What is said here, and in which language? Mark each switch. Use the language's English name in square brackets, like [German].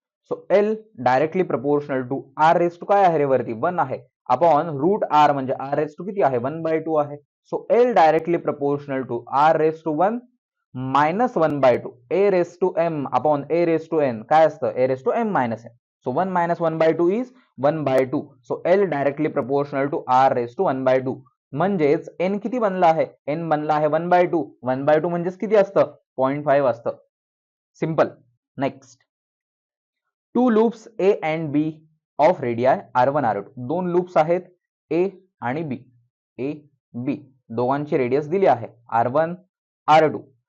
[English] so l directly proportional to r raise to [Marathi] काय आहे रे वरती [English] 1 आहे, upon √r [Marathi] म्हणजे [English] r raise to किती आहे 1/2 आहे. So l directly proportional to r raise to 1 minus 1/2 a raise to m upon a raise to n [Marathi] काय असतं [English] a raise to m minus n. So 1 minus 1/2 is 1/2. So l directly proportional to r raise to 1/2. [Marathi] म्हणजेच n किती बनला आहे, n बनला आहे 1/2. 1/2 म्हणजेच किती असतं 0.5 असतं. Simple. [English] Next, 2 loops a and b of radii r1 r2. [Marathi] 2 loops आहेत a आणि b, a b दोघांची रेडियस दिली आहे r1 r2.